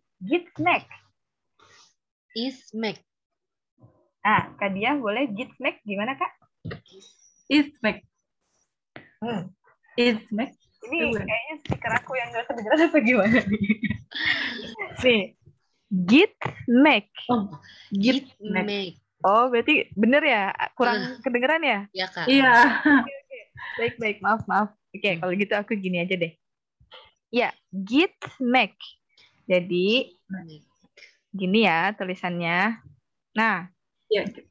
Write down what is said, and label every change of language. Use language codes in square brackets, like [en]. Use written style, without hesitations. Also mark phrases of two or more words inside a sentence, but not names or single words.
[id] Gitmek. Ismek. Nah, Kak Diah boleh gitmek gimana, Kak? Ismek. Hmm. Ismek. Ini kayaknya speaker aku yang nggak kedengeran apa gimana nih? Nih, gitmek. Oh, Gitmek. Gitmek. Oh, berarti bener ya? Kurang kedengeran ya? Ya, Kak. Iya. Baik. Maaf. Oke, kalau gitu aku gini aja deh. Ya, gitmek. Jadi, gini ya tulisannya. Nah, Iya, Gitmek.